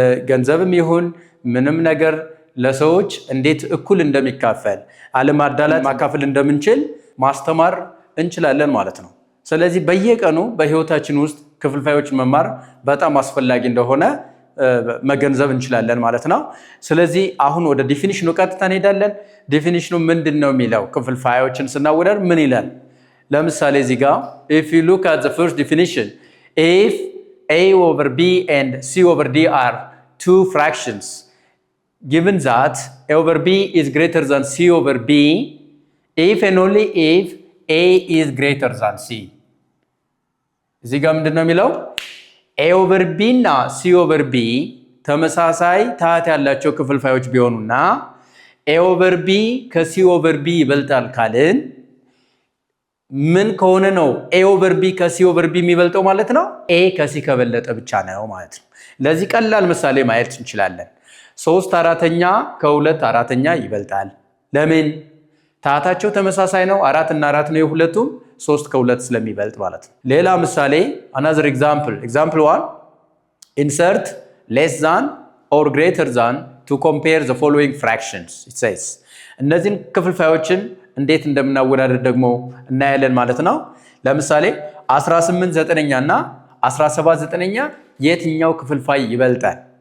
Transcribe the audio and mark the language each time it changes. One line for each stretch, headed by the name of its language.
Amharic: ገንዘብም ይሁን ምንም ነገር ለሰዎች እንዴት እኩል እንደሚካፈል አለማዳላት ማካፈል እንደምንችል ማስተማር እንችላለን ማለት ነው። ስለዚህ በየቀኑ በህይወታችን ውስጥ ክፍልፋዮችን መማር በጣም አስፈላጊ እንደሆነ መገንዘብ እንችላለን ማለት ነው። ስለዚህ አሁን ወደ ዲፊኒሽኑ ቀጥታ እንሄዳለን። ዲፊኒሽኑ ምንድነው የሚለው? ክፍልፋዮችን ስናወዳደር ምን ይላል? ለምሳሌ እዚህ ጋር
English: if you look at the first definition, if a over b and c over d are two fractions, given that a over b is greater than c over b, if and only if a is greater than c.
Amharic: እዚህ ጋር ምንድነው የሚለው? a over b እና c over b ተመሳሳይ ታህት ያላቸው ክፍልፋዮች ቢሆኑና a over b ከc over b ይበልጣል ካልን ምን ከሆነ ነው a over b ከc over b የሚበልጠው ማለት ነው? a ከc ከበለጠ ብቻ ነው ማለት ነው። ለዚህ ቀላል ምሳሌ ማየት እንችላለን። 3/4 ከ2/4 ይበልጣል። ለምን? ታህታቸው ተመሳሳይ ነው። 4 እና 4 ነው የሁለቱም፣ 3 ከ2 ስለሚበልጥ ማለት ነው። ሌላ ምሳሌ
English: another example 1, insert less than or greater than to compare the following fractions. It says
Amharic: እነዚህን ክፍልፋዮችን እንዴት እንደምናወዳደር ደግሞ እናያለን ማለት ነው። ለምሳሌ 18/9 እና 17/9 የትኛው ክፍልፋይ ይበልጣል?